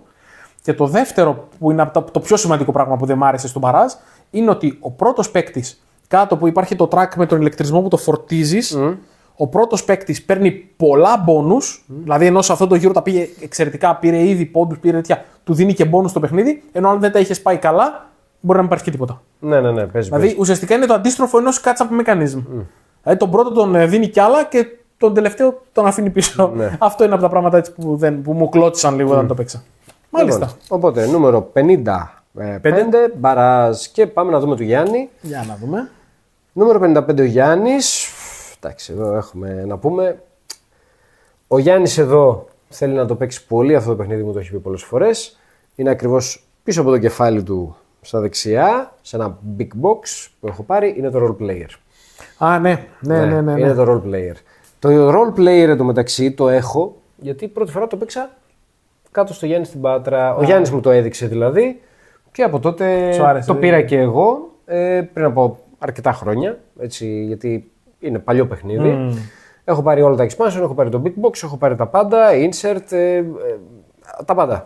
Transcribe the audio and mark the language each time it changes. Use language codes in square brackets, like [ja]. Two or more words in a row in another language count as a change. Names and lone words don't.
[el] Και το δεύτερο, που είναι το πιο σημαντικό πράγμα που δεν μου άρεσε στον Barrage, είναι ότι ο πρώτος παίκτης, κάτω που υπάρχει το track με τον ηλεκτρισμό που το φορτίζεις, ο πρώτος παίκτης παίρνει πολλά bonus, δηλαδή ενώ σε αυτό το γύρο τα πήγε εξαιρετικά, πήρε ήδη πόντους, πήρε τέτοια, του δίνει και bonus στο παιχνίδι, ενώ αν δεν τα είχες πάει καλά, μπορεί να μην πάρεις και τίποτα. Ναι, παίζει. Ουσιαστικά είναι το αντίστροφο ενός [en] catch-up mechanism. [el] Δηλαδή τον πρώτο τον δίνει κι άλλα και τον τελευταίο τον αφήνει πίσω. Αυτό είναι από τα πράγματα έτσι που μου κλώτσισαν λίγο όταν το παίξα. Μάλιστα. Λοιπόν, οπότε νούμερο 55, Barrage, και πάμε να δούμε του Γιάννη. Για να δούμε. Νούμερο 55 ο Γιάννης. Εντάξει, εδώ έχουμε να πούμε. Ο Γιάννης εδώ θέλει να το παίξει πολύ αυτό το παιχνίδι, μου το έχει πει πολλές φορές. Είναι ακριβώς πίσω από το κεφάλι του στα δεξιά, σε ένα [en] big box [el] που έχω πάρει, είναι το [en] role player. [el] Ναι. Είναι το [en] role player. [el] Το [en] role player [el] εντωμεταξύ το έχω, γιατί πρώτη φορά το παίξα κάτω στο Γιάννη στην Πάτρα. Ο Γιάννης μου το έδειξε δηλαδή και από τότε το πήρα και εγώ πριν από αρκετά χρόνια, έτσι, γιατί είναι παλιό παιχνίδι. Έχω πάρει όλα τα expansion, έχω πάρει το [en] big box, [el] έχω πάρει τα πάντα, insert, τα πάντα.